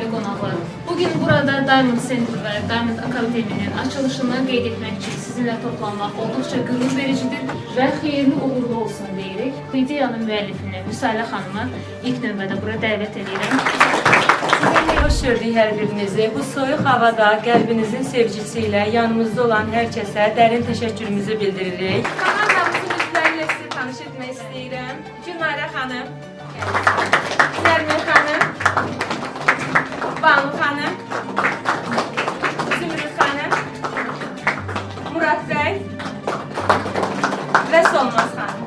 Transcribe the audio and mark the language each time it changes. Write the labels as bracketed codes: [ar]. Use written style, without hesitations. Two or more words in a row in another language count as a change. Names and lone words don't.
[az] olmalı. [tr] Bugün burada Diamond Center ve Diamond Akademi'nin açılışını [az] qeyd etmək [tr] için sizinle toplanmak oldukça gurur vericidir ve [az] xeyirli uğurlu olsun deyirik. Bu ideyanın müəllifini Müsalə xanımı ilk növbədə bura dəvət edirəm. Hoş gördük hər birinizi. Bu soyuq havada qəlbinizin sevgisiyle yanımızda olan hər kəsə dərin təşəkkürümüzü bildiririk. Komandamızın üzvləriyle sizi tanış etmək istəyirəm. Günayra xanım, Nərmin xanım, Banu xanım, Zümrüt xanım, Murad bəy və Solmaz xanım.